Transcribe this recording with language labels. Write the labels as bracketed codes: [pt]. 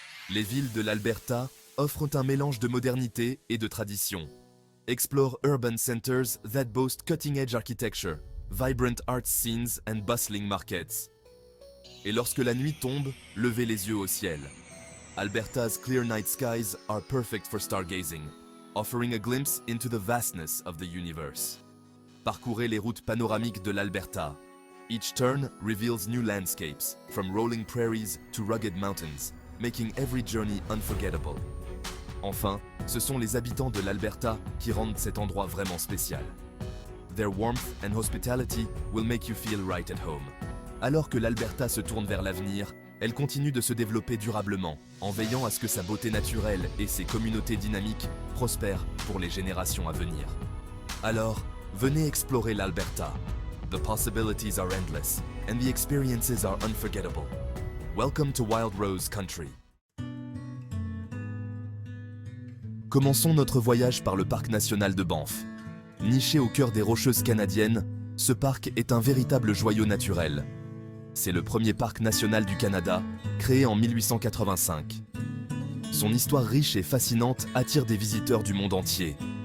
[fr] Les villes de l'Alberta offrent un mélange de modernité et de tradition. [en] Explore urban centers that boast cutting-edge architecture, vibrant art scenes and bustling markets. [fr] Et lorsque la nuit tombe, levez les yeux au ciel. [en] Alberta's clear night skies are perfect for stargazing, offering a glimpse into the vastness of the universe. [fr] Parcourez les routes panoramiques de l'Alberta. [en] Each turn reveals new landscapes, from rolling prairies to rugged mountains, making every journey unforgettable. [fr] Enfin, ce sont les habitants de l'Alberta qui rendent cet endroit vraiment spécial. [en] Their warmth and hospitality will make you feel right at home. [fr] Alors que l'Alberta se tourne vers l'avenir, elle continue de se développer durablement, en veillant à ce que sa beauté naturelle et ses communautés dynamiques prospèrent pour les générations à venir. Alors, venez explorer l'Alberta. [en] The possibilities are endless, and the experiences are unforgettable. Welcome to Wild Rose Country. [fr] Commençons notre voyage par le parc national de Banff. Niché au cœur des Rocheuses canadiennes, ce parc est un véritable joyau naturel. C'est le premier parc national du Canada, créé en 1885. Son histoire riche et fascinante attire des visiteurs du monde entier.